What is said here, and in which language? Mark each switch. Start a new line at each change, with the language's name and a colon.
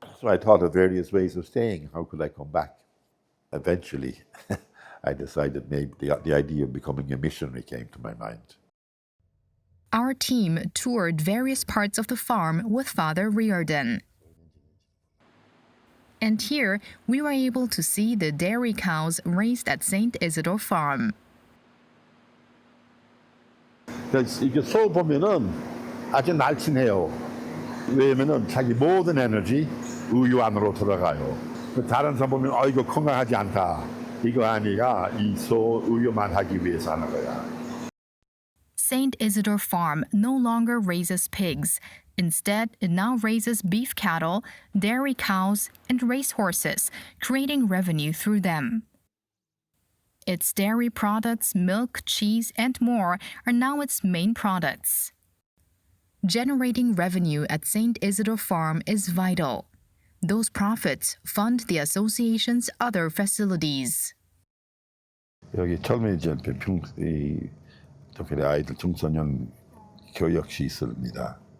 English: So I thought of various ways of staying. How could I come back? Eventually, I decided maybe the idea of becoming a missionary came to my mind. Our team toured various parts of the farm with Father Riordan. And here, we were able to see the dairy cows raised at St. Isidore Farm.
Korean: 이게 소 보면은 아주 날씬해요. 왜냐면은 자기 모든 에너지 우유 안으로 들어가요. 다른 소 보면 이거 건강하지 않다. 이거 아니라 이 소 우유만 하기 위해서 하는 거야.
English: St. Isidore Farm no longer raises pigs. Instead, it now raises beef cattle, dairy cows, and racehorses, creating revenue through them. Its dairy products, milk, cheese, and more are now its main products. Generating revenue at St. Isidore Farm is vital. Those profits fund the association's other facilities.
Korean: 여기 젊은이들 특별히 아이들 청소년 교육 시설입니다.